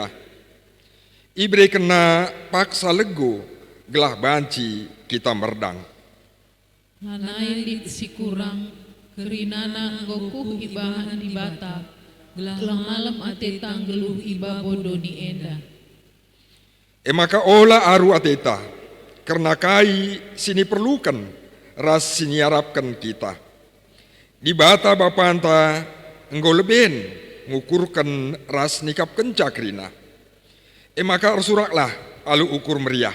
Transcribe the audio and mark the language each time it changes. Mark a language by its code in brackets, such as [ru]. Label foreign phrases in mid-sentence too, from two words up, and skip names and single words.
[btx] Ibre kena paksa lego gelah banci kita merdang. Nanai si kurang kerinana gokuh ibahan di bata. Gelah malam ate tanggeluh iba bodoni enda. Maka ola aru ateta karena kai sini perlukan ras sini harapkan kita. Di bata bapanta enggo leben ngukurkan ras nikap kencakrina. Maka arsuraklah alu ukur meriah.